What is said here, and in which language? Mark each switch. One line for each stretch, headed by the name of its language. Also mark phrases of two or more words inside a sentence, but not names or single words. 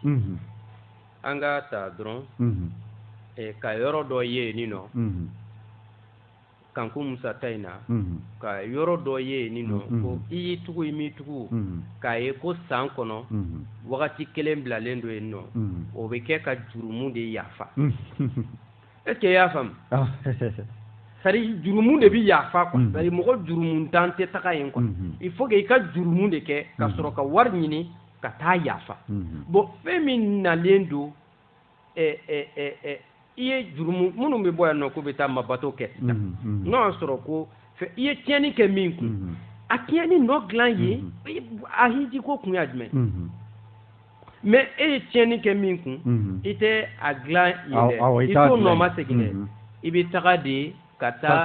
Bambara: An ka ta dɔrɔn ka yɔrɔ dɔ ye nin nɔ Kankun Musa ta in na ka yɔrɔ dɔ ye nin nɔ ko i y'i tugu i m'i tugu k'a ye ko san kɔnɔ wagati kelen bilalen don yen nɔ o bɛ kɛ ka jurumu de yafa.
French: Est-ce que
Bambara: i y'a faamu? C'est-à-dire jurumu de bɛ yafa quoi. C'est-à-dire mɔgɔ jurumu dan tɛ taga yen quoi.
French: Il faut que
Bambara: i ka jurumu de kɛ ka sɔrɔ ka wari ɲini ka taa yafa. Bon fɛn min nalen don i ye jurumu minnu bɛ bɔ yan nɔ k'u bɛ taa mabato kɛ sisan n'o y'a sɔrɔ ko i ye tiɲɛni kɛ min kun a tiɲɛni nɔ dilan ye a hiji ko kun y'a jumɛn mais e ye tiɲɛni kɛ min kun i tɛ a dilan ye dɛ i t'o nɔ ma segin dɛ i bɛ taga de ka taa.